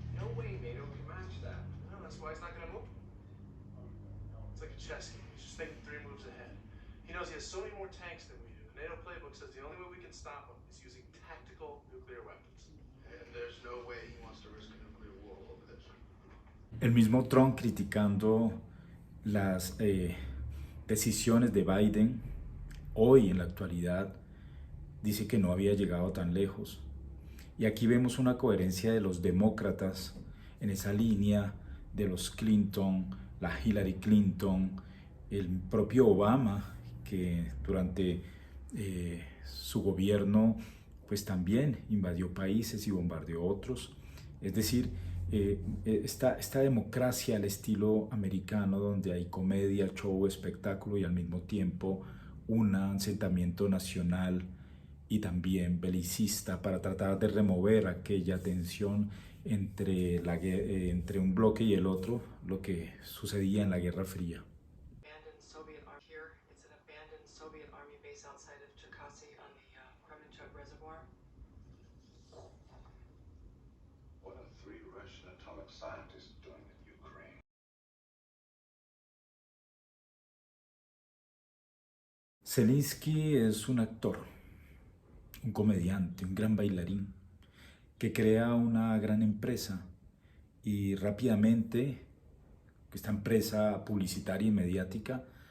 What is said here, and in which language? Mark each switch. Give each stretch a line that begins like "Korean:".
English: No way NATO can match that. No, that's why he's not gonna move. It's like a chess game. He's just thinking 3 moves ahead. He knows he has so many more tanks than we do. The NATO playbook says the only way we can stop him is using tactical nuclear weapons. And there's no way he wants to risk a nuclear war over this.
Spanish: El mismo Trump criticando las decisiones de Biden hoy en la actualidad dice que no había llegado tan lejos. Y aquí vemos una coherencia de los demócratas en esa línea de los Clinton, la Hillary Clinton, el propio Obama, que durante su gobierno pues también invadió países y bombardeó otros. Es decir, esta democracia al estilo americano, donde hay comedia, show, espectáculo y al mismo tiempo un asentamiento nacional y también belicista para tratar de remover aquella tensión entre un bloque y el otro, lo que sucedía en la Guerra Fría.
English: Abandoned Soviet army here. It's an abandoned Soviet army base outside of Cherkasy on the Kremenchuk Reservoir. What are 3 Russian atomic scientists doing in Ukraine?
Spanish: Zelensky es un actor, un comediante, un gran bailarín, que crea una gran empresa y rápidamente esta empresa publicitaria y mediática